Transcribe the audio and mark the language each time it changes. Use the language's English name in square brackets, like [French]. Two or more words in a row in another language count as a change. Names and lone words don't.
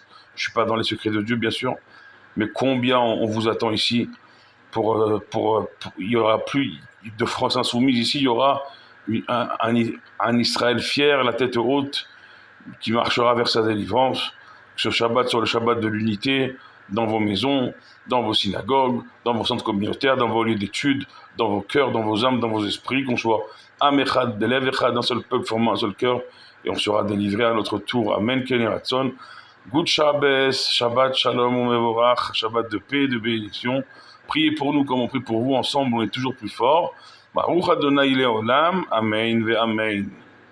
[French] Je ne suis pas dans les secrets de Dieu, bien sûr, mais combien on vous attend ici il y aura plus de France insoumise ici, il y aura un Israël fier, la tête haute, qui marchera vers sa délivrance. Ce Shabbat soit le Shabbat de l'unité, dans vos maisons, dans vos synagogues, dans vos centres communautaires, dans vos lieux d'études, dans vos cœurs, dans vos âmes, dans vos esprits, qu'on soit [Hebrew] עם אחד, בלב אחד, [French] d'un seul peuple formant un seul cœur, et on sera délivré à notre tour. [Hebrew] אמן, כן רצון. [English] Good Shabbos, [Hebrew] שבת שלום ומבורך, [French] Shabbat de paix et de bénédiction. Priez pour nous comme on prie pour vous, ensemble on est toujours plus fort. [Hebrew] ברוך אדוני לעולם, אמן ואמן.